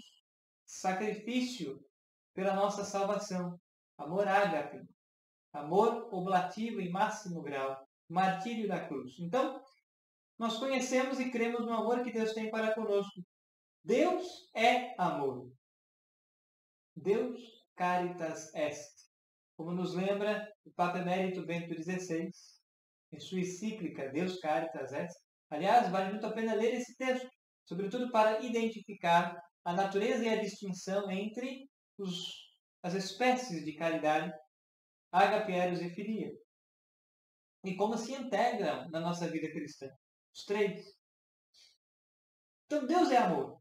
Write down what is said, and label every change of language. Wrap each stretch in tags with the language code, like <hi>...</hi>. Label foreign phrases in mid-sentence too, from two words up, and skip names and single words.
<pt>Sacrifício pela nossa salvação. Amor ágape. Amor oblativo em máximo grau. Martírio da cruz. Então, nós conhecemos e cremos no amor que Deus tem para conosco. Deus é amor.</pt> <la>Deus caritas est.</la> <pt>Como nos lembra o Papa Emérito Bento XVI, em sua encíclica Deus caritas est. Aliás, vale muito a pena ler esse texto, sobretudo para identificar a natureza e a distinção entre as espécies de caridade, ágape, eros e filia. E como se integram na nossa vida cristã. Os três. Então, Deus é amor.</pt>